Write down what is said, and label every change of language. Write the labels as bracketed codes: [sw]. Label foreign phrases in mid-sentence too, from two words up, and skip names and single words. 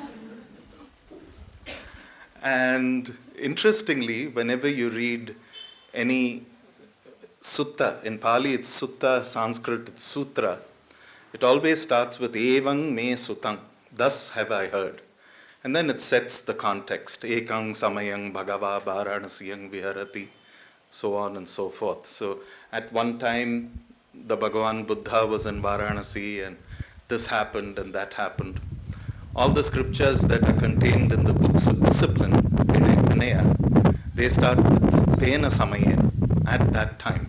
[en] And interestingly, whenever you read any sutta, in Pali it's sutta, Sanskrit it's sutra, it always starts with [pi] evang me sutang, [en] thus have I heard. And then it sets the context, [pi] ekang samayang bhagava varanasiyang viharati, [en] so on and so forth. So at one time, the Bhagavan Buddha was in Varanasi and this happened and that happened. All the scriptures that are contained in the books of discipline, Vinaya, they start with [pi] Tena Samaya, [en] at that time.